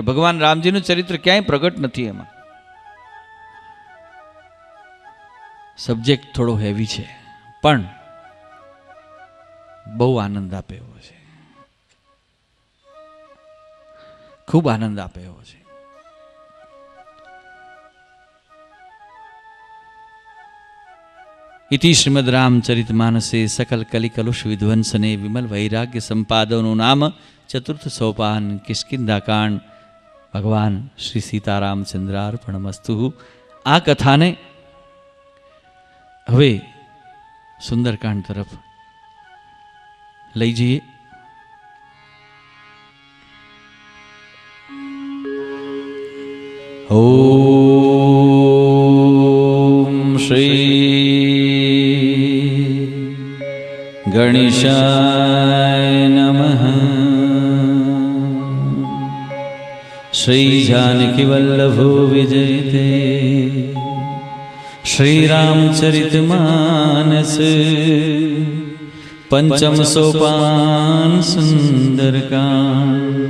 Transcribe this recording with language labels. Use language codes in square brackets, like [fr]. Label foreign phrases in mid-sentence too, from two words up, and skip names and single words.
[gu] ભગવાન રામજીનું ચરિત્ર ક્યાંય પ્રગટ નથી. એમાં સબ્જેક્ટ થોડો હેવી છે, પણ બહુ આનંદ આપે એવો છે, ખૂબ આનંદ આપે એવો છે. [sa] इति श्रीमद् रामचरित मानसे सकल कलि कलुष विध्वंसने विमल वैराग्य संपादनो नाम चतुर्थ सोपान किष्किंधा कांड. भगवान श्री सीतारामचंद्रार्पणमस्तु. [gu] આ કથાને હવે સુંદરકાંડ તરફ લઈ જઈએ. [sa] ઓમ શ્રી ગણેશાય નમઃ. श्री जानकी वल्लभो विजयते श्री रामचरित मानस पंचम सोपान सुंदरकांड.